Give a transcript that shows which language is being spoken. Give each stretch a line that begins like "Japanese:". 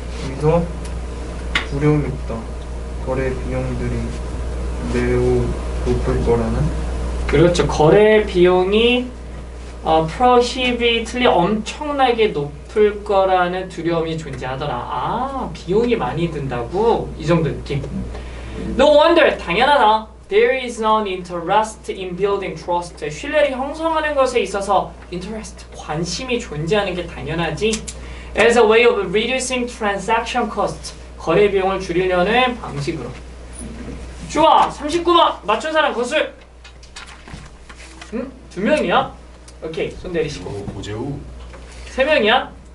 Korean: 여기서 두려움이 있다. 거래 비용들이 매우 높을 거라는. 그렇죠. 거래 비용이 prohibitively 엄청나게 높을 거라는 두려움이 존재하더라. 아, 비용이 많이 든다고? 이 정도 느낌.
English: No wonder,
Korean: 당연하다.
English: There is no interest in building trust.
Korean: 신뢰를 형성하는 것에 있어서 interest, 관심이 존재하는 게 당연하지.
English: As a way of reducing transaction cost.
Korean: 거래 비용을 줄이려는 방식으로. 좋아, 39번 맞춘 사람 거슬. 응? 2명이야? 오케이, 손 내리시고. 고재우. 3명이야?